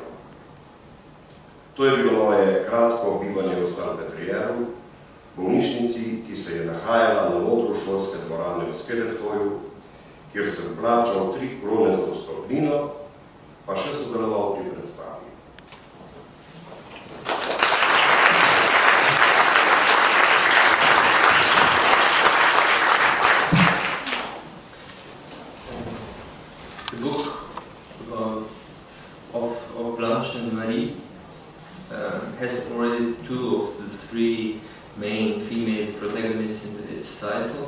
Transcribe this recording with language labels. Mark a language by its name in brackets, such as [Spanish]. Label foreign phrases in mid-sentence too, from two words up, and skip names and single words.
[Slovenian] To je bilo moje kratko bivanje v Salpetrieru, bolnišnici, ki se je nahajala na odru šolske dvorane v Skeleftoju, kjer sem plačal 3 krone za vstopnino, pa še sodeloval pri predstavi. [English] The book of Blanche and Marie has already 2 of the 3 main female protagonists in its title.